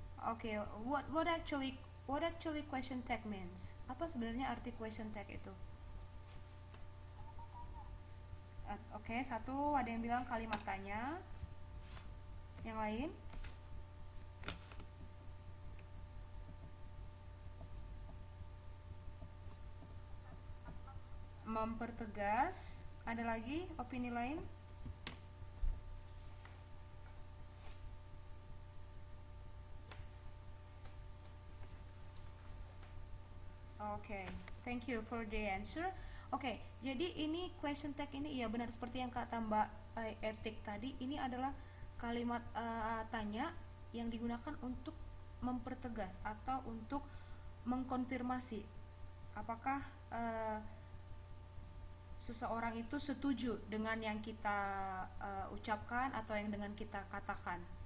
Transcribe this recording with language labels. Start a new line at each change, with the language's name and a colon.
English: Oke, what actually question tag means?
Indonesian: Apa sebenarnya arti question tag itu? Oke, satu ada yang bilang kalimat tanya. Yang lain? Mempertegas. Ada lagi opini lain?
English: Oke, thank you for the answer.
Indonesian: Oke, jadi ini question tag ini iya benar seperti yang kata Mbak Ertik tadi, ini adalah kalimat tanya yang digunakan untuk mempertegas atau untuk mengkonfirmasi apakah seseorang itu setuju dengan yang kita ucapkan atau yang dengan kita katakan.